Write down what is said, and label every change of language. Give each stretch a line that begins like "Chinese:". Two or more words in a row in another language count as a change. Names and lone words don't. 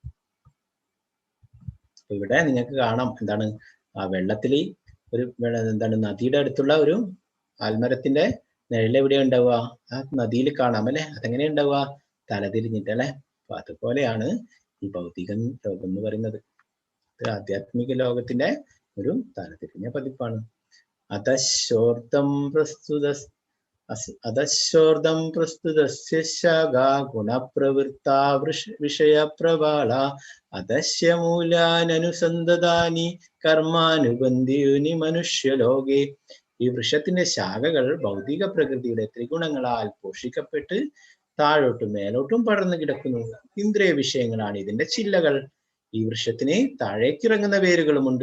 Malayalam: അപ്പൊ ഇവിടെ നിങ്ങൾക്ക് കാണാം ആ വെള്ളത്തിൽ നദിയുടെ അടുത്തുള്ള ഒരു ആൽമരത്തിന്റെ നിഴൽ എവിടെയാ ഉണ്ടാവുക? ആ നദിയിൽ കാണാം അല്ലെ. അതെങ്ങനെ ഉണ്ടാവുക? തലതിരിഞ്ഞിട്ട് അല്ലെ. അപ്പൊ അതുപോലെയാണ് ഈ ഭൗതിക ലോകം എന്ന് പറയുന്നത്. ആധ്യാത്മിക ലോകത്തിന്റെ ഒരു തലതിരിഞ്ഞ പതിപ്പാണ്.
Sanskrit: അധശോർദ്ധം പ്രസ്തുത अधश्चोर्धं प्रस्तुतस्य शागा गुणप्रवृत्ता विषयप्रबाला अधस्य മൂലാനനുസന്ധതാനി കർമാനുബന്ധിനി മനുഷ്യലോകെ.
Malayalam: ഈ വൃക്ഷത്തിന്റെ ശാഖകൾ ഭൗതിക പ്രകൃതിയുടെ ത്രിഗുണങ്ങളാൽ പോഷിക്കപ്പെട്ട് താഴോട്ടും മേലോട്ടും പടർന്നു കിടക്കുന്നു. ഇന്ദ്രിയ വിഷയങ്ങളാണ് ഇതിന്റെ ചില്ലകൾ. ഈ വൃക്ഷത്തിന് താഴേക്കിറങ്ങുന്ന വേരുകളുമുണ്ട്.